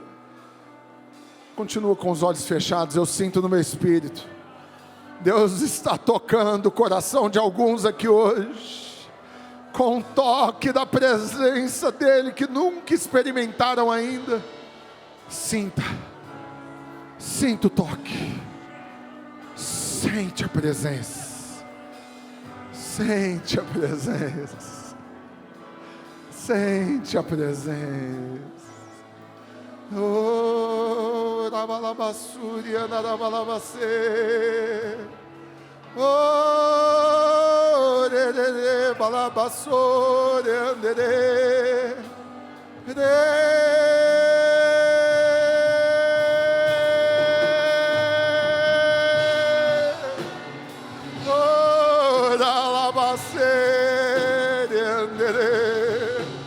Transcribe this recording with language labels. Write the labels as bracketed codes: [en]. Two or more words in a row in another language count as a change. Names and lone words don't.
[pt] Continua com os olhos fechados. Eu sinto no meu espírito, Deus está tocando o coração de alguns aqui hoje, com um toque da presença dEle que nunca experimentaram ainda. Sinta o toque, sente a presença, sente a presença, sente a presença. Oh, rabalabassuri anarabalabase, oh, rerere balabassore andere, oh, ralabasere andere,